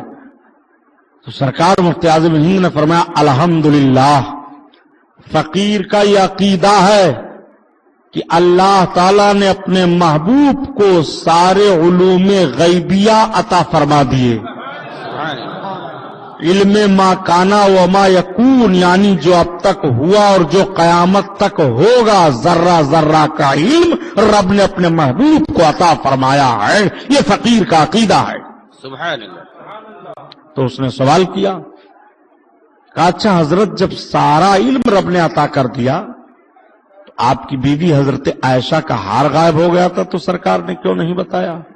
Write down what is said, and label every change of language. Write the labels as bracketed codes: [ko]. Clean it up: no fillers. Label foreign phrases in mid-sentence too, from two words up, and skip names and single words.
[ur] تو سرکار مفتی اعظم ہند نے فرمایا الحمدللہ، فقیر کا یہ عقیدہ ہے کہ اللہ تعالیٰ نے اپنے محبوب کو سارے علوم غیبیہ عطا فرما دیے، [ar] سبحان اللہ، [ur] علم [ar] ما کانا و ما یکون، [ur] یعنی جو اب تک ہوا اور جو قیامت تک ہوگا، ذرہ ذرہ کا علم رب نے اپنے محبوب کو عطا فرمایا ہے۔ یہ فقیر کا عقیدہ ہے۔ [ar] سبحان اللہ، [ur] تو اس نے سوال کیا، کہا اچھا حضرت، جب سارا علم رب نے عطا کر دیا تو آپ کی بیوی حضرت عائشہ کا ہار غائب ہو گیا تھا تو سرکار نے کیوں نہیں بتایا؟